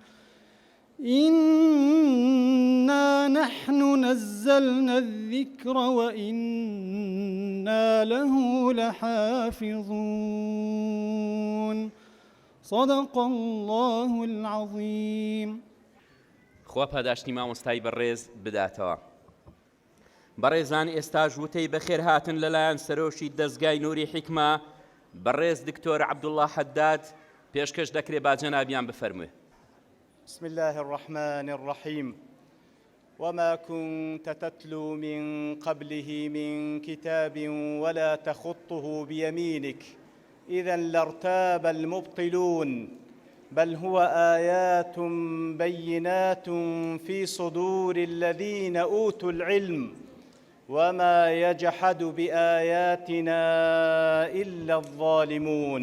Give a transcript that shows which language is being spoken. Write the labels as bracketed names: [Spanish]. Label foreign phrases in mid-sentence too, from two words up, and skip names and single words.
[Arabic] إنا نحن نزلنا الذكر وإنا له لحافظون. صدق الله العظيم. [Central Kurdish] خوا پاداشتی مامۆستای بەڕێز بداتەوە. بەڕێزان، ئێستا ژووتەی بەخێر هاتن لەلایەن سەرۆشی دەستگای نووری حیکمە بەڕێز دکتۆر عەبدوڵڵا حەداد پێشکەش دەکرێ با جەنابیان بفەرموێ. [Arabic] بسم الله الرحمن الرحيم. وما كنت تتلو من قبله من كتاب ولا تخطه بيمينك إذا لارتاب المبطلون بل هو آيات بينات في صدور الذين أوتوا العلم وما يجحد بآياتنا إلا الظالمون.